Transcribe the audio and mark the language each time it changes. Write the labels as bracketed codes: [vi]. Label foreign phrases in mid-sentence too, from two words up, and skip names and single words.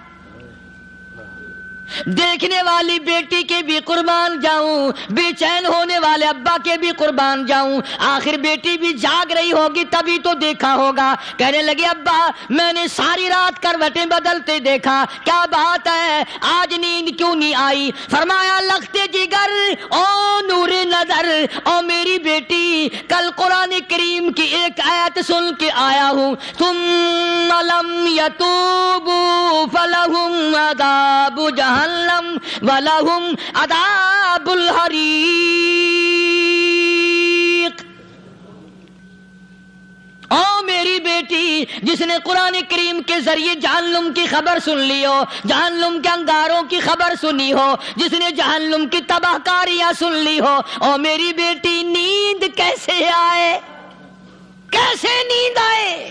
[ur] دیکھنے والی بیٹی کے بھی قربان جاؤں، بے چین ہونے والے ابا کے بھی قربان جاؤں، آخر بیٹی بھی جاگ رہی ہوگی تبھی تو دیکھا ہوگا۔ کہنے لگے ابا میں نے ساری رات کروٹیں بدلتے دیکھا، کیا بات ہے آج نیند کیوں نہیں آئی؟ فرمایا لختے جگر او نور نظر، او میری بیٹی کل قرآن کریم کی ایک آیت سن کے آیا ہوں، [ar] ثم لم یتوبوا فلہم عذاب جہنم وَلَهُمْ عَذَابُ الْحَرِيقِ۔ [ur] او میری بیٹی بیٹی جس نے قرآن کریم کے ذریعے جہنم کی خبر سن لی ہو، جہنم کے انگاروں کی خبر سنی ہو، جس نے جہنم کی تباہ کاریاں سن لی ہو، اور میری بیٹی نیند کیسے آئے، کیسے نیند آئے؟